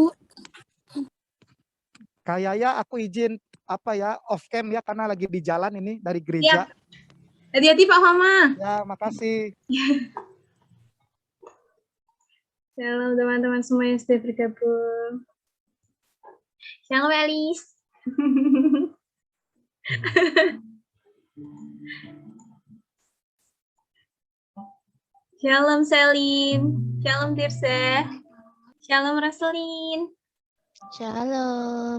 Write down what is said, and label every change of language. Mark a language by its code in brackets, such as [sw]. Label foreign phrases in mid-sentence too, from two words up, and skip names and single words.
[id] Kayaknya aku izin [en] off cam [id] ya karena lagi di jalan ini dari gereja. Hati-hati Pak Mama. Ya, makasih. Shalom teman-teman semua yang sudah bergabung. Shalom Elis. Shalom Selin. Shalom Tirse. Shalom Raselin. Shalom.